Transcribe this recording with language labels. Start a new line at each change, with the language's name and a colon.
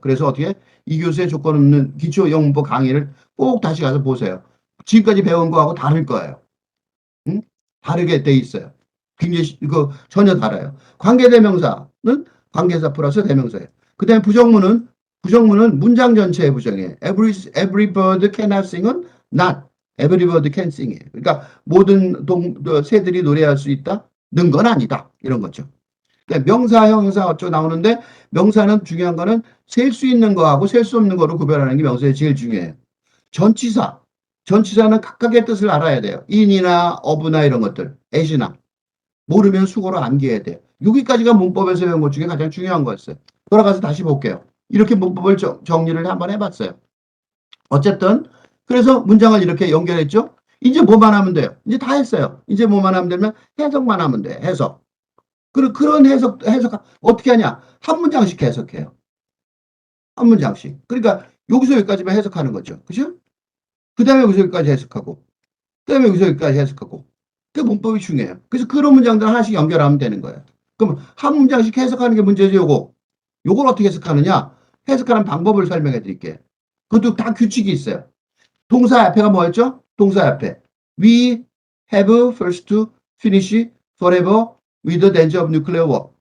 Korean: 그래서 어떻게 이 교수의 조건 없는 기초 영문법 강의를 꼭 다시 가서 보세요. 지금까지 배운 거하고 다를 거예요. 응? 다르게 돼 있어요. 굉장히, 전혀 달라요. 관계대명사는 관계사 플러스 대명사예요. 그 다음에 부정문은 문장 전체의 부정이에요.
English: Every bird cannot sing은 not. Every bird can sing이에요.
Korean: 그러니까 모든 새들이 노래할 수 있다? 는 건 아니다. 이런 거죠. 그러니까 명사, 형용사 어쩌고 나오는데 명사는 중요한 거는 셀 수 있는 거하고 셀 수 없는 거로 구별하는 게 명사에 제일 중요해요. 전치사. 전치사는 각각의 뜻을 알아야 돼요. in이나 of나 이런 것들. as나. 모르면 수고로 암기해야 돼요. 여기까지가 문법에서 배운 것 중에 가장 중요한 거였어요. 돌아가서 다시 볼게요. 이렇게 문법을 정리를 한번 해봤어요. 어쨌든 그래서 문장을 이렇게 연결했죠. 이제 뭐만 하면 돼요. 이제 다 했어요. 이제 뭐만 하면 되면 해석만 하면 돼. 해석. 그런 해석 어떻게 하냐? 한 문장씩 해석해요. 한 문장씩. 그러니까 여기서 여기까지만 해석하는 거죠. 그죠? 그 다음에 여기서 여기까지 해석하고 그 다음에 여기서 여기까지 해석하고 그 문법이 중요해요. 그래서 그런 문장들 하나씩 연결하면 되는 거예요. 그럼 한 문장씩 해석하는 게 문제죠. 요걸 어떻게 해석하느냐? 해석하는 방법을 설명해 드릴게요. 그것도 다 규칙이 있어요. 동사 앞에가 뭐였죠? 동사 앞에
English: We have first to finish forever with the danger of nuclear war.